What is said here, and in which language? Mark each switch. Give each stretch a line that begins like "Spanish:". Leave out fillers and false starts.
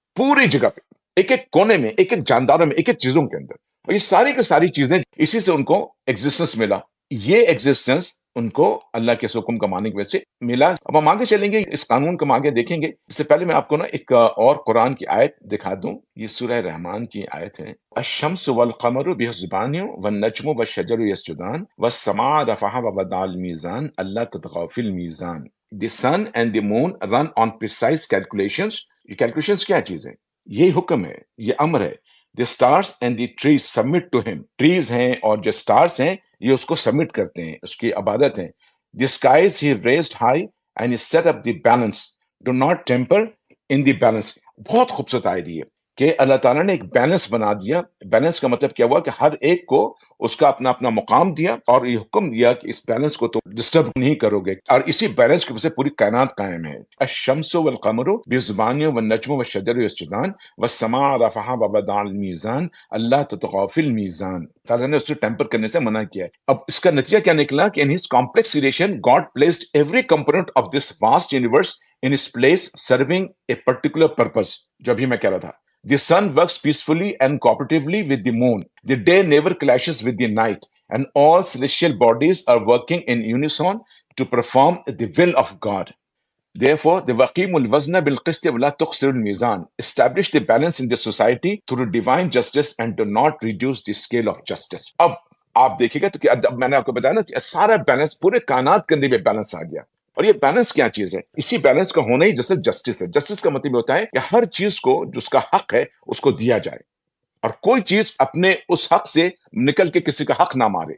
Urdu: پوری جگہ پہ، ایک ایک کونے میں، ایک ایک جانداروں میں، ایک ایک چیزوں کے اندر. اور یہ ساری کی ساری چیزیں اسی سے ان کو ایگزسٹنس ملا. یہ ایگزسٹنس ان کو اللہ کے حکم کا ماننے کی وجہ سے ملا. اب ہم آگے چلیں گے، اس قانون کو ہم آگے دیکھیں گے. اس سے پہلے میں آپ کو نا ایک اور قرآن کی آیت دکھا دوں. یہ سورہ رحمان کی آیت ہے.
Arabic: الشمس والقمر بحسبان والنجم والشجر يسجدان والسماء رفعها ووضع الميزان الا تطغوا في الميزان.
English: The sun and the moon run on precise calculations.
Urdu: یہ کیلکولیشنز کیا چیز ہے؟ یہ حکم ہے، یہ امر ہے.
English: The stars and the trees submit to him.
Urdu: Trees ہیں اور جو stars ہیں یہ اس کو سبمٹ کرتے ہیں، اس کی عبادت ہیں.
English: The skies he raised high and he set up the balance. Do not temper in the balance.
Urdu: بہت خوبصورت آیت ہے کہ اللہ تعالیٰ نے ایک بیلنس بنا دیا. بیلنس کا مطلب کیا ہوا؟ کہ ہر ایک کو اس کا اپنا اپنا مقام دیا اور یہ حکم دیا کہ اس بیلنس کو تو ڈسٹرب نہیں کرو گے. اور اسی بیلنس کی وجہ سے پوری کائنات قائم ہے.
Arabic: الشمس والقمر بحسبان والنجم والشجر يسجدان والسماء رفعها ووضع الميزان الا تطغوا في الميزان.
Urdu: تعالیٰ نے اس کو ٹیمپر کرنے سے منع کیا ہے. اب اس کا نتیجہ کیا نکلا کہ
English: in his complex creation God placed every component of this vast universe in its place serving a particular purpose.
Urdu: جو ابھی میں کہہ رہا تھا.
English: The sun works peacefully and cooperatively with the moon. The day never clashes with the night, and all celestial bodies are working in unison to perform the will of God. Therefore, the
Arabic: وَقِيمُ الْوَزْنَ بِالْقِسْطِ وَلَا تُخْسِرُ الْمِيزَانَ.
English: Establish the balance in the society through divine justice and do not reduce the scale of justice.
Urdu: اب آپ دیکھیں گے تو کہ اب میں نے آپ کو بتایا نا کہ سارا بیلنس پورے کائنات کے اندر بیلنس آ گیا. اور یہ بیلنس کیا چیز ہے؟ اسی بیلنس کا ہونا ہی جیسے جسٹس ہے. جسٹس کا مطلب ہوتا ہے کہ ہر چیز کو جس کا حق ہے اس کو دیا جائے، اور کوئی چیز اپنے اس حق سے نکل کے کسی کا حق نہ مارے.